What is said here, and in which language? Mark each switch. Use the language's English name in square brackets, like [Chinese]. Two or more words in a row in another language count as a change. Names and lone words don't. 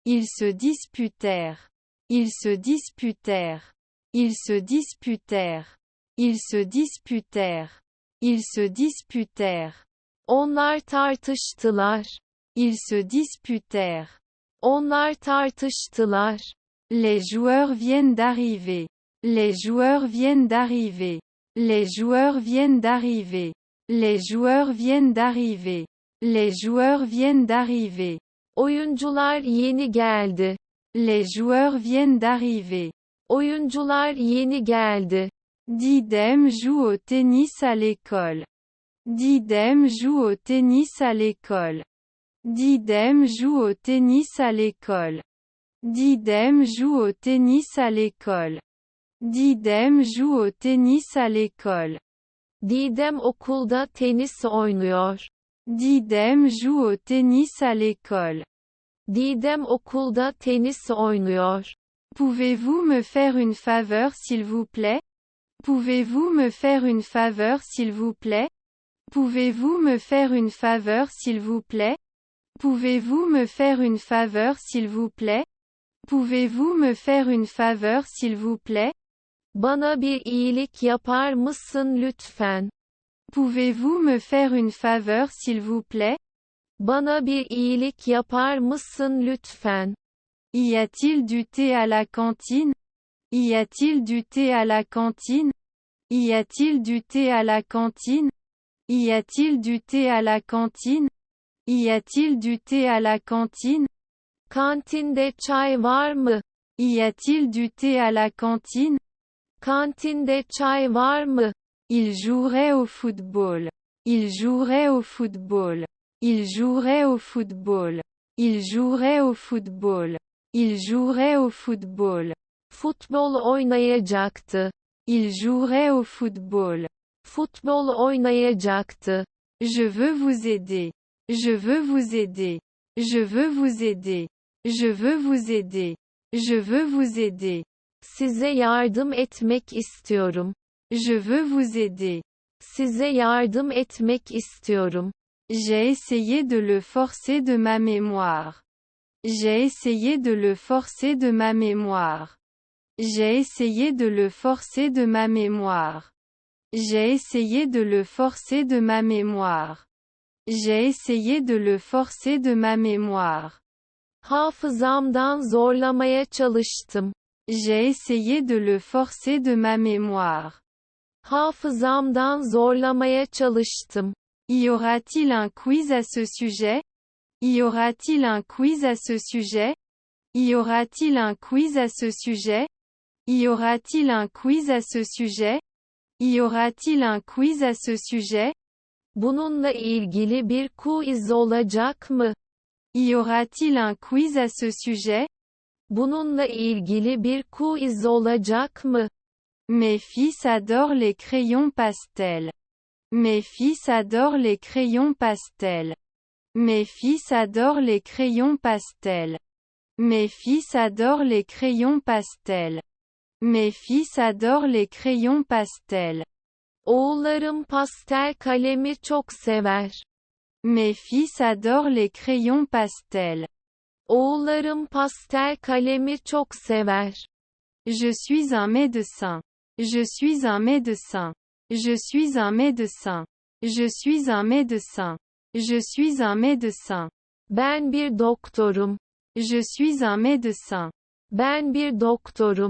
[French] Ils se disputèrent. Ils se disputèrent. Ils se disputèrent. Ils se disputèrent. Ils se disputèrent. [Turkish] Onlar tartıştılar. [French] Ils se disputèrent. [Turkish] Onlar tartıştılar. [French] Les joueurs viennent d'arriver. Les joueurs viennent d'arriver. Les joueurs viennent d'arriver. Les joueurs viennent d'arriver. Les joueurs viennent d'arriver. [Turkish] Oyuncular yeni geldi. [French] Les joueurs viennent d'arriver. [Turkish] Oyuncular yeni geldi. [French] Didem joue au tennis à l'école. Didem joue au tennis à l'école. Didem joue au tennis à l'école. Didem joue au tennis à l'école. Didem joue au tennis à l'école. [Turkish] Didem okulda tenis oynuyor. [French] Didem joue au tennis à l'école. [Turkish] Didem okulda tenis oynuyor. [French] Pouvez-vous me faire une faveur s'il vous plaît? Pouvez-vous me faire une faveur s'il vous plaît? Pouvez-vous me faire une faveur s'il vous plaît? Pouvez-vous me faire une faveur s'il vous plaît? Pouvez-vous me faire une faveur s'il vous plaît? [Turkish] Bana bir iyilik yapar mısın lütfen? [French] Pouvez-vous me faire une faveur s'il vous plaît? [Turkish] Bana bir iyilik yapar mısın lütfen? [French] Y a-t-il du thé à la cantine? Y a-t-il du thé à la cantine? Y a-t-il du thé à la cantine? Y a-t-il du thé à la cantine? Y a-t-il du thé à la cantine? [Turkish] Kantinde çay var mı? [French] Y a-t-il du thé à la cantine? [Turkish] Kantinde çay var mı? [French] Il jouerait au football. Il jouerait au football. Il jouerait au football. Il jouerait au football. Il jouerait au football. [Turkish] Futbol oynayacaktı. [French] Il jouerait au football. [Turkish] Futbol oynayacaktı. [French] Je veux vous aider. Je veux vous aider. Je veux vous aider. Je veux vous aider. Je veux vous aider. [Turkish] Size yardım etmek istiyorum. [French] Je veux vous aider. [Turkish] Size yardım etmek istiyorum. [French] J'ai essayé de le forcer de ma mémoire. J'ai essayé de le forcer de ma mémoire. J'ai essayé de le forcer de ma mémoire. J'ai essayé de le forcer de ma mémoire. J'ai essayé de le forcer de ma mémoire. [Turkish] Hafızamdan zorlamaya çalıştım. [French] J'ai essayé de le forcer de ma mémoire. [Turkish] Hafızamdan zorlamaya çalıştım. [French] Y aura-t-il un quiz à ce sujet? Y aura-t-il un quiz à ce sujet? Y aura-t-il un quiz à ce sujet? Y aura-t-il un quiz à ce sujet? Y aura-t-il un quiz à ce sujet? [Turkish] Bununla ilgili bir quiz olacak mı? [French] Y aura-t-il un quiz à ce sujet? [Turkish] Bununla ilgili bir quiz olacak mı? [French] Mes fils adorent les crayons pastels. Mes fils adorent les crayons pastels. Mes fils adorent les crayons pastels. Mes fils adorent les crayons pastels. Mes fils adorent les crayons pastels. [Turkish] Oğullarım pastel kalemi çok sever. [French] Mes fils adorent les crayons pastels. [Turkish] Oğullarım pastel kalemi çok sever. [French] Je suis un médecin. Je suis un médecin. Je suis un médecin. Je suis un médecin. Je suis un médecin. [Turkish] Ben bir doktorum. [French] Je suis un médecin. [Turkish] Ben bir doktorum.